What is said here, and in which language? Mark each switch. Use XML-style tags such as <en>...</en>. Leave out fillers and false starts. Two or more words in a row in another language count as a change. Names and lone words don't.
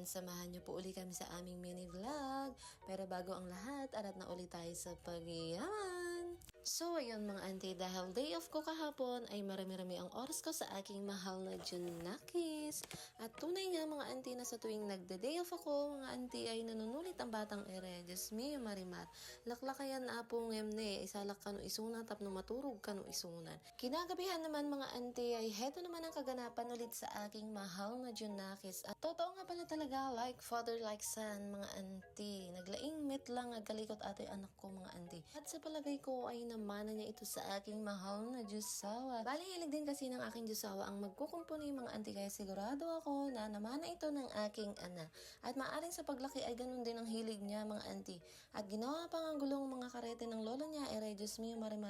<tl>Samahan niyo po uli kami sa aming mini vlog. Pero bago ang lahat, arat na uli tayo sa pagyaman. So ayun mga auntie, dahil day off ko kahapon ay marami-rami ang oras ko sa aking mahal na Junakis. At tunay nga mga auntie na sa tuwing nagda-day off ako, mga auntie ay nanunulit ang batang ere.</tl> <ilo>Diyos mio marimar. Laklakayan na po ngemne, isalak ka no isunan tapno maturog ka no isunan.</ilo> <tl>Kinagabihan naman mga auntie ay heto naman ang kaganapan ulit sa aking mahal na Junakis. At totoo nga pala talaga,</tl> <en>like father like son mga auntie.</en> <ilo>Naglaing met lang agkalikot ate anak ko mga auntie.</ilo> <tl>At sa palagay ko ay namana niya ito sa aking mahal na Diyosawa. Bali, hilig din kasi ng aking Diyosawa ang magkukumpuni mga auntie, kaya sigurado ako na namana ito ng aking ana. At maaring sa paglaki ay ganun din ang hilig niya mga auntie. At ginawa pa ang gulong mga karete ng lolo niya, ere Diyos mio marimar.</tl>